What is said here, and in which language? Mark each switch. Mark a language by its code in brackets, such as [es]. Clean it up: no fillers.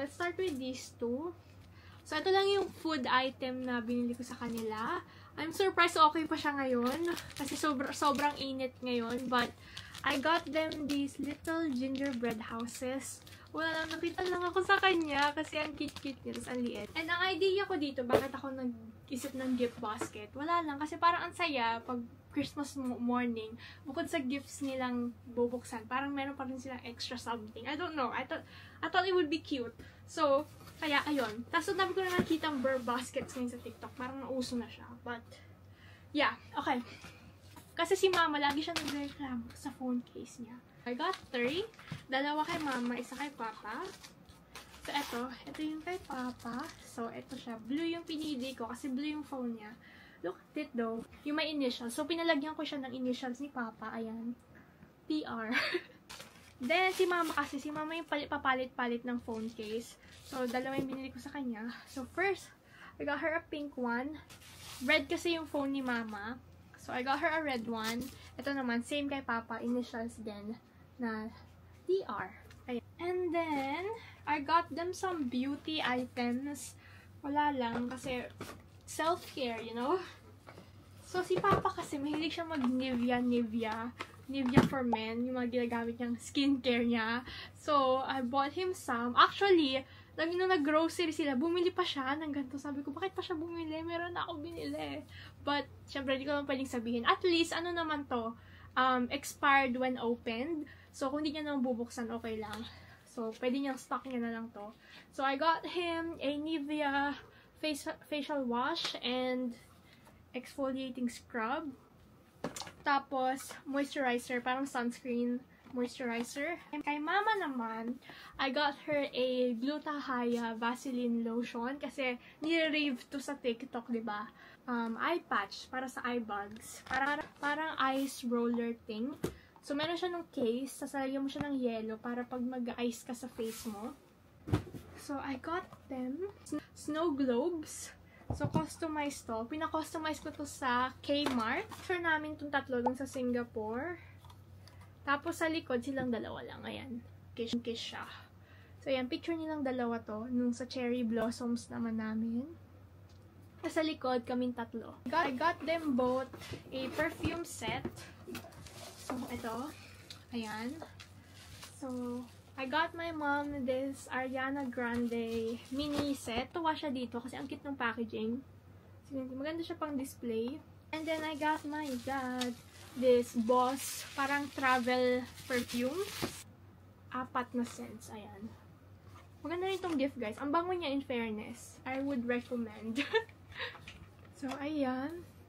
[en] Let's start with these two. [tl] So, ito lang yung food item na binili ko sa kanila. [en] I'm surprised [tl] okay pa siya ngayon. Kasi sobrang init ngayon. [en] But, I got them these little gingerbread houses. [tl] Wala lang, nakita lang ako sa kanya. Kasi ang cute-cute niya. Tapos ang liit. And ang idea ko dito, bakit ako nag-isip ng gift basket? Wala lang. Kasi parang ang saya pag Christmas morning, bukod sa gifts nilang bubuksan, parang meron pa rin silang extra something. [en] I don't know. I thought it would be cute. [tl] So, kaya, ayun. Tapos, nabi ko na nakita ang Burr baskets ngayon sa TikTok. Parang nauso na siya. But, yeah. Okay. Kasi si mama, lagi siya nagreklamo sa phone case niya. [en] I got 3. [tl] Dalawa kay mama, isa kay papa. So, ito yung kay papa. So, ito siya. Blue yung pinili ko kasi blue yung phone niya. [en] Look at it though. [tl] Yung may initials. So, pinalagyan ko siya ng initials ni papa. Ayan. PR. Then, si mama kasi. Si mama yung papalit-palit ng phone case. So, dalawa yung binili ko sa kanya. [en] So, first, I got her a pink one. Red [tl] kasi yung phone ni mama. [en] So, I got her a red one. [tl] Ito naman, same kay papa. Initials din na DR. Ayan. [en] And then, I got them some beauty items. [tl] Wala lang kasi self-care, you know? So, si papa kasi, mahilig siya mag-Nivea for men. Yung mga ginagamit niyang skincare niya. [en] So, I bought him some. [tl] Actually, lagi nung nag-grocery sila, bumili pa siya ng ganito. Sabi ko, bakit pa siya bumili? Meron na ako binili. But, syempre, hindi ko naman pwedeng sabihin. At least, ano naman to, expired when opened. So, kung hindi niya naman bubuksan, okay lang. So, pwede niyang stock niya na lang to. [en] So, I got him a Nivea facial wash and exfoliating scrub. [tl] Tapos, moisturizer, parang sunscreen moisturizer. [en] And kay mama naman, I got her a Gluta-Hya Vaseline lotion [tl] kasi nire-rave to sa TikTok, diba? Eye patch para sa eye bags. Parang ice roller thing. So, meron siya ng case. Sasalagyan mo siya ng yellow para pag mag-ice ka sa face mo. [en] So, I got them. Snow globes. So, customized to. [tl] Pina-customize ko to sa Kmart. Picture namin itong tatlo dun sa Singapore. Tapos, sa likod, silang dalawa lang. Ayan. Kiss siya. So, ayan. Picture nilang dalawa to. Nung sa cherry blossoms naman namin. Sa likod, kaming tatlo. [en] I got them both a perfume set. [tl] So, ito. Ayan. [en] So, I got my mom this Ariana Grande mini set. [tl] Tuwa siya dito kasi ang cute ng packaging. Maganda siya pang display. [en] And then, I got my dad this Boss, parang travel perfume. [tl] 4 na scents. Ayan. Maganda rin itong gift, guys. Ang bango niya, in fairness. [en] I would recommend. [tl] So, ayan.